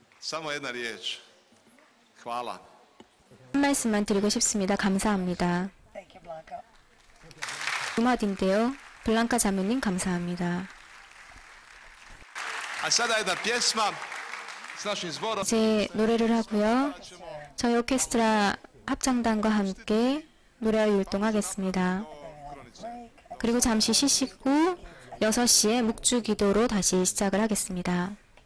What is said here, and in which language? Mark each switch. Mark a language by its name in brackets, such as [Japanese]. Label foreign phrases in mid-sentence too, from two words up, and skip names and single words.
[Croatian] Samo jedna riječ. Hvala. [Korean] 한 말씀만 드리고 싶습니다. 감사합니다. 두 마디인데요. 블랑카 자매님 감사합니다. [Croatian] A sada jedna pjesma s našim zborom. [Korean] 이제 노래를 하고요. 저희 오케스트라 합창단과 함께 노래와 율동하겠습니다. 그리고 잠시 쉬시고 6시에 묵주 기도로 다시 시작을 하겠습니다.